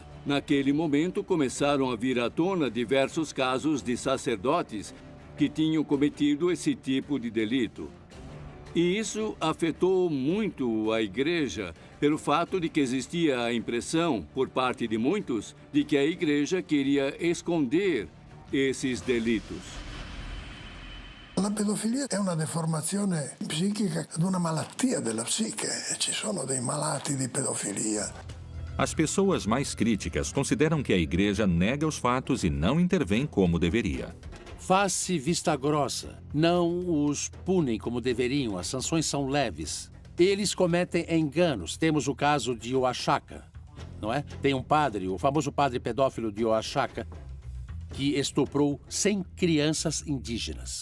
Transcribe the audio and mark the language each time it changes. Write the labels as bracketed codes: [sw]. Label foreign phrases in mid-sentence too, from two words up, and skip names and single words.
[pt] Naquele momento começaram a vir à tona diversos casos de sacerdotes que tinham cometido esse tipo de delito. E isso afetou muito a igreja pelo fato de que existia a impressão, por parte de muitos, de que a igreja queria esconder esses delitos. [it] La pedofilia è una deformazione psichica ed una malattia della psiche. Ci sono dei malati di pedofilia. [pt] As pessoas mais críticas consideram que a igreja nega os fatos e não intervém como deveria. Faz-se vista grossa. Não os punem como deveriam. As sanções são leves. Eles cometem enganos. Temos o caso de Oaxaca, não é? Tem um padre, o famoso padre pedófilo de Oaxaca, que estuprou 100 crianças indígenas.